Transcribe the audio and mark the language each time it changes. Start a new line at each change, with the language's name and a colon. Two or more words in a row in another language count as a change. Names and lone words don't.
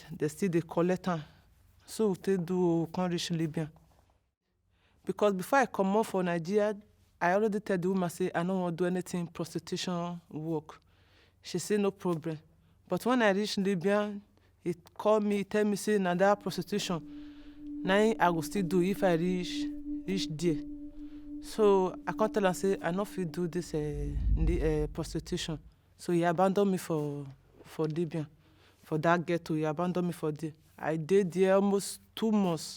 Nigerian Pidgin: They still dey collect am. So we take do, we can't reach Libya. Because before I come out for Nigeria, I already tell the woman say I don't want to do anything prostitution work. She say no problem. But when I reach Libya, he call me, tell me say na that prostitution. Now I go still do if I reach there. So I can't tell her say I not fit do this prostitution. So he abandoned me for Libya, for that ghetto. He abandoned me for there. I did there almost 2 months.